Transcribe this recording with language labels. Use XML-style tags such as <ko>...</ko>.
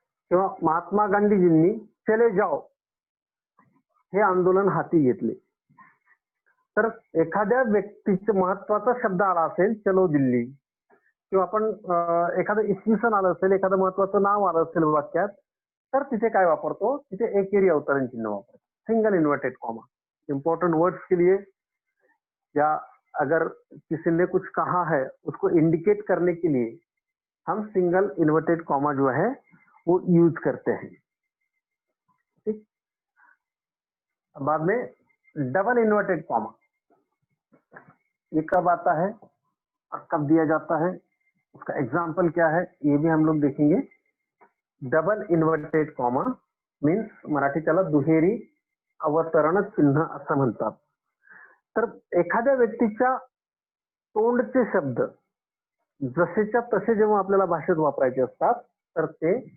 <mr>किंवा महात्मा गांधीजींनी चले जाओ हे आंदोलन हाती घेतले. तर एखाद्या व्यक्तीचा महत्वाचा शब्द आला असेल चलो दिल्ली, किंवा आपण एखादं इसवी सन आलं असेल, एखादं महत्वाचं नाव आलं असेल वाक्यात, तर तिथे काय वापरतो? तिथे एकेरी अवतरण चिन्ह वापरतो, single inverted comma.</mr> <hi>Important words के लिए या अगर किसी ने कुछ कहा है उसको इंडिकेट करने के लिए हम सिंगल इन्वर्टेड कॉमा जो है वो यूज करते हैं. ठीक. बाद में डबल इन्वर्टेड कॉमा, ये कब आता है और कब दिया जाता है, उसका एग्जाम्पल क्या है, ये भी हम लोग देखेंगे.</hi> <mr>Double inverted comma means Marathi त्याला दुहेरी अवतरण चिन्ह असं म्हणतात. तर एखाद्या व्यक्तीच्या तोंडचे शब्द जसेच्या तसे जेव्हा आपल्याला भाषेत वापरायचे असतात तर ते</mr>